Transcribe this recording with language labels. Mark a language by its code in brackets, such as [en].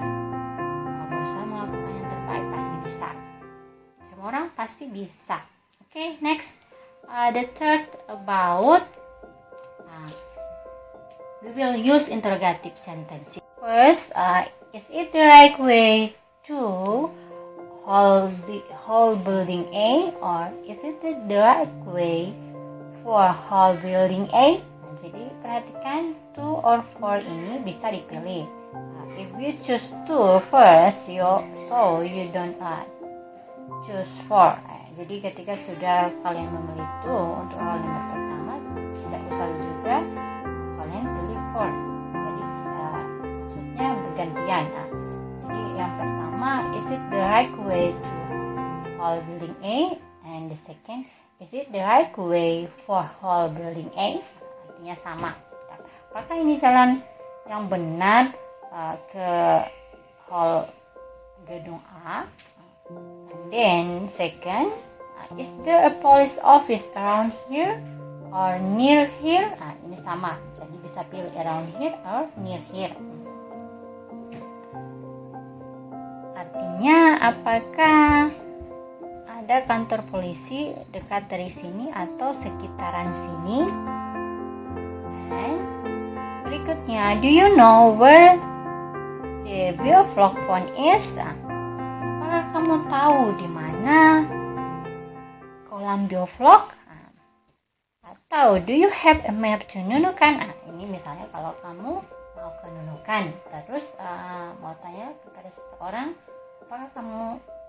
[id] Kalau berusaha melakukan yang terbaik pasti bisa. Semua orang pasti bisa. [en] Okay, next, the third about we will use interrogative sentences. First, is it the right way to whole building A, or is it the right way for whole building A? [id] Jadi perhatikan to or for ini bisa dipilih. [en] If you choose to first, you don't choose for. [id] Jadi ketika sudah kalian memilih itu untuk kalimat pertama, tidak usah juga kalian pilih for. Jadi maksudnya bergantian. Jadi yang pertama, [en] is it the right way to whole building A? And the second, is it the right way for whole building A? [id] Artinya sama. Apakah ini jalan yang benar ke hall gedung A? [en] And then second, is there a police office around here or near here? [id] Ini sama, jadi bisa pilih [en] around here or near here. [id] Artinya apakah ada kantor polisi dekat dari sini atau sekitaran sini? [en] And berikutnya, do you know where the bioflok phone is? [id] Apakah kamu tahu di mana kolam bioflok? [en] Atau do you have a map to Nunukan? [id] Ini misalnya kalau kamu mau ke Nunukan, terus mau tanya kepada seseorang, apakah kamu